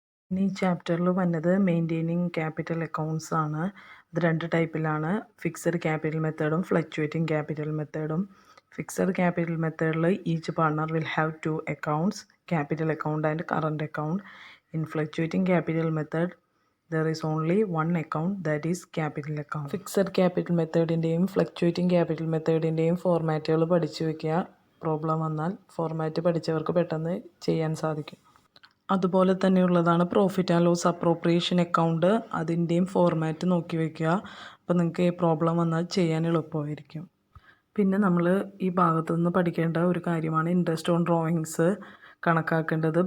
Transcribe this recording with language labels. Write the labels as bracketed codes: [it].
[ml] ഇനി ഈ ചാപ്റ്ററിൽ വന്നത് മെയിൻറ്റെയിനിങ് ക്യാപിറ്റൽ അക്കൗണ്ട്സ് ആണ്. അത് 2 ടൈപ്പിലാണ്: fixed capital മെത്തേഡും fluctuating capital മെത്തേഡും. [en] Fixed capital മെത്തേഡിൽ each partner will have 2 accounts, capital account and current account. In fluctuating capital method there is only one account, that is capital account. [ml] Fixed capital മെത്തേഡിൻ്റെയും fluctuating capital മെത്തേഡിൻ്റെയും ഫോർമാറ്റുകൾ പഠിച്ചു വയ്ക്കുക. Problem വന്നാൽ format പഠിച്ചവർക്ക് പെട്ടെന്ന് ചെയ്യാൻ സാധിക്കും. അതുപോലെ തന്നെയുള്ളതാണ് profit and loss appropriation account, അതിൻ്റെയും format നോക്കി വയ്ക്കുക. അപ്പോൾ നിങ്ങൾക്ക് ഈ പ്രോബ്ലം വന്നാൽ ചെയ്യാൻ എളുപ്പമായിരിക്കും. പിന്നെ നമ്മൾ ഈ ഭാഗത്തുനിന്ന് പഠിക്കേണ്ട ഒരു കാര്യമാണ് ഇൻട്രസ്റ്റ് ഓൺ ഡ്രോയിങ്സ് കണക്കാക്കേണ്ടത്.